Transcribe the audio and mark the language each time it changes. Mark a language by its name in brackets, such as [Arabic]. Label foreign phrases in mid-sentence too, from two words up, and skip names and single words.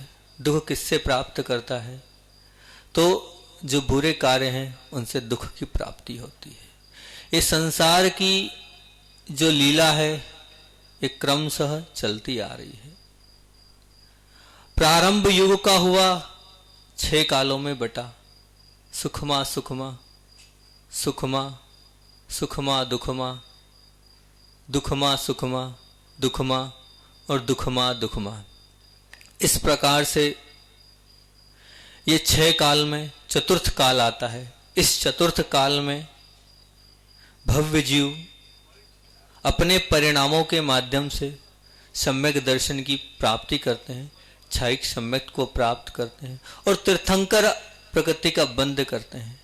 [Hindi] दुख किससे प्राप्त करता है? तो जो बुरे कार्य हैं उनसे दुख की प्राप्ति होती है। ये संसार की जो लीला है ये क्रमशः चलती आ रही है। प्रारंभ युग का हुआ 6 कालों में बटा। सुखमा सुखमा, सुखमा सुखमा दुखमा, दुखमा सुखमा, दुखमा और दुखमा दुखमा। इस प्रकार से ये 6 काल में चतुर्थ काल आता है। इस चतुर्थ काल में भव्य जीव अपने परिणामों के माध्यम से सम्यक दर्शन की प्राप्ति करते हैं, क्षयिक सम्यक को प्राप्त करते हैं और तीर्थंकर प्रकृति का बंध करते हैं।